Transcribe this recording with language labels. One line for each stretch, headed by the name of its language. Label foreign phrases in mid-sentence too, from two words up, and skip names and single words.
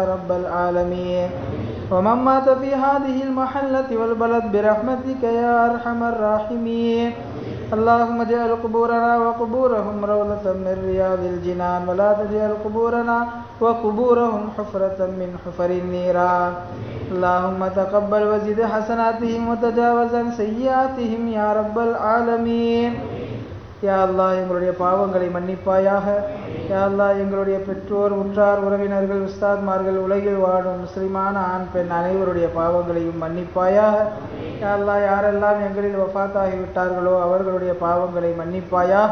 Arabic: رب العالمين ومن مات في هذه المحلة والبلد برحمتك يا أرحم الراحمين اللهم اجعل قبورنا وقبورهم روضة من رياض الجنان ولا تجعل قبورنا وقبورهم حفرة من حفر النيران اللهم تقبل وزد حسناتهم وتجاوز عن سيئاتهم يا رب العالمين
Tamil: யா அல்லாஹ் எங்களுடைய பாவங்களை மன்னிப்பாயாக. யா அல்லாஹ் எங்களுடைய பெற்றோர் உற்றார் உறவினர்கள் உஸ்தாத்மார்கள் உலகில் வாழும் முஸ்லிமான ஆண் பெண் அனைவருடைய பாவங்களையும் மன்னிப்பாயாக. யா அல்லாஹ் யாரெல்லாம் எங்களில் வஃபாத்தாகிவிட்டார்களோ அவர்களுடைய பாவங்களை மன்னிப்பாயாக.